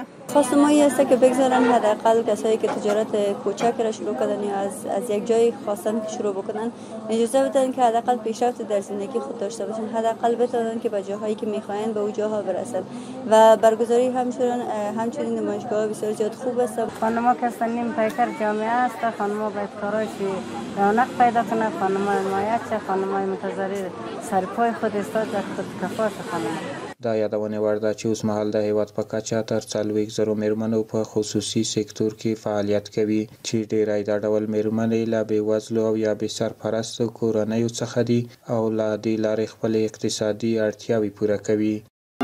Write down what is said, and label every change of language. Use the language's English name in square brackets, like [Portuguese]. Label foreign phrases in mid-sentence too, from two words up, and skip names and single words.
[Persian] خواست ما این است که بگذارن حداقل کسایی که تجارت کوچک را شروع کردن یا از یک جای خواستن که شروع بکنن اجازه بدن که حداقل پیشرفت در زندگی خود داشته باشن، حداقل بتونن که به جاهایی که میخواین به اون جاها برسن و برگزاری همچنین نمایشگاه بسیار زیاد خوب است. خانم‌ها که هستن پیکر جامعه است، خانم‌ها باید کارایش رونق پیدا کنه، خانم‌ها حمایت شه، خانم‌های متضرر سر پای خود استاد در خود کفاف خانم‌ها. [Pashto] دا یادونه ور ده چې اوس مهال د هیواد په کچه تر 40,000 میرمنو په خصوصي سکتور کې فعالیت کوي چې ډیری د ډول میرمنې له بېوزلو او یا بې سرپرستو کورنیو څخه دي او له دې لارې خپلې اقتصادي اړتیاوې پوره کوي.